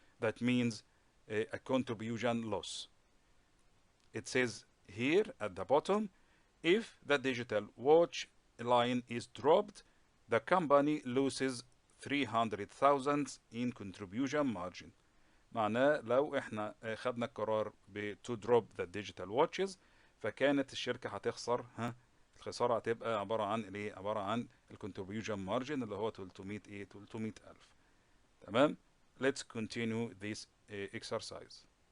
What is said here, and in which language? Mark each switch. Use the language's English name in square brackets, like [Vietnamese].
[English] That means a contribution loss. It says here at the bottom, if the digital watch line is dropped, the company loses 300,000 in contribution margin. [Arabic] معناه لو احنا خدنا القرار [English] to drop the digital watches [Arabic] فكانت الشركة هتخسر الخسارة هتبقى عبارة عن ايه؟ عبارة عن الكونتريبيوشن مارجن اللي هو 300,000. [English] تمام؟ Let's continue this exercise.